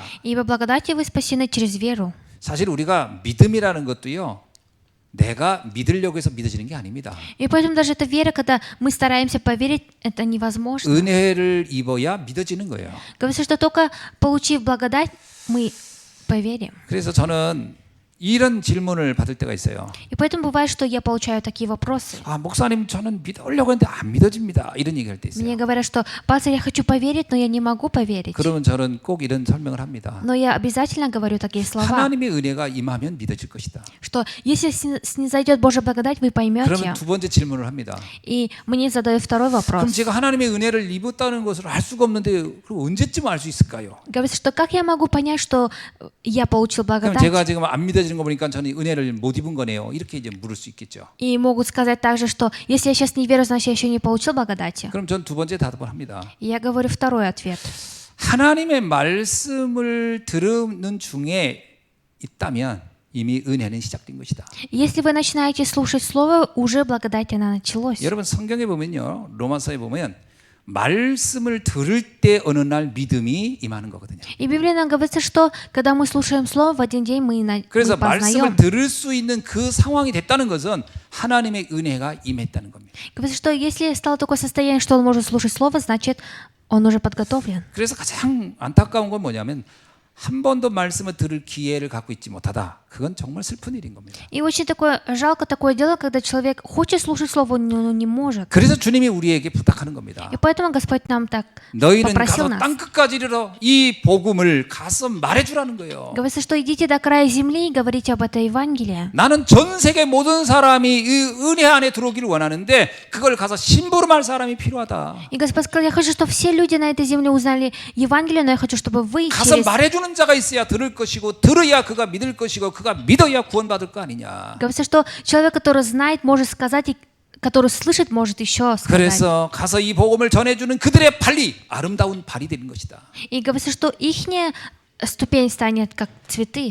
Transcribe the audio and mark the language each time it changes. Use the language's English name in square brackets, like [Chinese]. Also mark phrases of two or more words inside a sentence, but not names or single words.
[Russian] Ибо благодатью вы спасены через веру. [Korean] 사실 우리가 믿음이라는 것도요. 내가 믿으려고 해서 믿어지는 게 아닙니다. [Russian] И поэтому даже эта вера, когда мы стараемся поверить, это невозможно. [Korean] 은혜를 입어야 믿어지는 거예요. [Russian] Говорится, что только получив благодать, мы поверим. [Korean] 그래서 저는 이런 질문을 받을 때가 있어요. [Russian] И поэтому бывает, что я получаю такие вопросы. [Korean] 아, 목사님 저는 믿으려고 했는데 안 믿어집니다. 이런 얘기할 때 [Russian] Мне [Korean] 있어요. [Russian] говорят, что пастор, я хочу поверить, но я не могу поверить. [Korean] 그러면 저는 꼭 이런 설명을 합니다. [Russian] Но я обязательно говорю такие слова, [Korean] 하나님의 은혜가 임하면 믿어질 것이다. [Russian] что если снизойдет Божья благодать, вы [Korean] 그러면 [Russian] поймете. [Korean] 두 번째 질문을 합니다. [Russian] И мне задают второй [Korean] 그럼 [Russian] вопрос. [Korean] 제가 하나님의 은혜를 입었다는 것을 알 수가 없는데 그럼 언제쯤 알 수 있을까요? [Russian] Говорится, что как я могу понять, что я получил [Korean] 그럼 [Russian] благодать? [Korean] 제가 지금 안 믿어지는 거 보니까 저는 은혜를 못 입은 거네요. 이렇게 이제 물을 수 있겠죠. [Russian] И могут сказать также, что если я сейчас не верю, значит я еще не получил благодати. [Korean] 그럼 전 두 번째 대답을 합니다. [Russian] И я говорю второй ответ. [Korean] 하나님의 말씀을 들은 중에 있다면 이미 은혜는 시작된 것이다. [Russian] Если вы начинаете слушать Слово, уже благодать она началась. [Korean] 여러분 성경에 보면요. 로마서에 보면 말씀을 들을 때 어느 날 믿음이 임하는 거거든요. [Russian] И в Библии нам говорится, что когда мы слушаем Слово, в один день мы [Korean] 그래서 [Russian] познаем. [Korean] 말씀을 들을 수 있는 그 상황이 됐다는 것은 하나님의 은혜가 임했다는 겁니다. [Russian] Говорится, что если стало такое состояние, что он может слушать Слово, значит, он уже подготовлен. [Korean] 그래서 가장 안타까운 건 뭐냐면 한 번도 말씀을 들을 기회를 갖고 있지 못하다. 그건 정말 슬픈 일인 겁니다. [Russian] И очень такое жалко такое дело, когда человек хочет слушать Слово, но не может. [Korean] 그래서 주님이 우리에게 부탁하는 겁니다. [Russian] И поэтому Господь нам так [Korean] 너희는 [Russian] попросил [Korean] 가서 [Russian] нас. [Korean] 땅 끝까지 이르러 이 복음을 가서 말해주라는 거예요. [Russian] Говорится, что идите до края земли и говорите об этой Евангелии. [Korean] 나는 전 세계 모든 사람이 이 은혜 안에 들어오기를 원하는데 그걸 가서 심부름할 사람이 필요하다. [Russian] И Господь сказал, я хочу, чтобы все люди на этой земле узнали Евангелие, но я хочу, чтобы вы [Korean] 가서 [Russian] через... [Korean] 말해주는 자가 있어야 들을 것이고 들어야 그가 믿을 것이고 그가 믿어야 구원받을 거 아니냐. [Russian] Говорится, что человек, который знает, может сказать, и который слышит, может еще сказать. [Korean] 그래서 가서 이 복음을 전해주는 그들의 발이 아름다운 발이 되는 것이다. [Russian] И говорится, что ихняя ступень станет как цветы.